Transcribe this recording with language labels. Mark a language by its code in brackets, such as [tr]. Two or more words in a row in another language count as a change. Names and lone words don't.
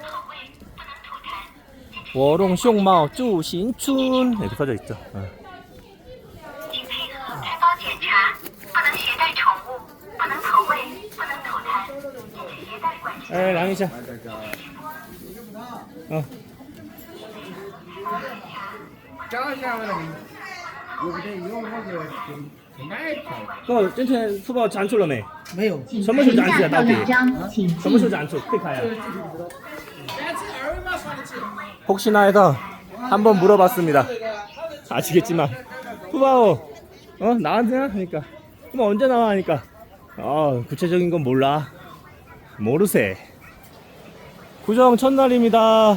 [ko] 워롱 숑마오 쭈신춘 이렇게 써져 있죠. [zh] 에, 让一下. 어. 今天富宝展出了没？没有，什么时候展示啊？到底什么时候请展出？可以看呀。 [ko] 혹시나 해서 한번 물어봤습니다. 아시겠지만 푸바오 나한테 하니까 그럼 언제 나와 하니까 구체적인 건 몰라. 모르세. 구정 첫날입니다.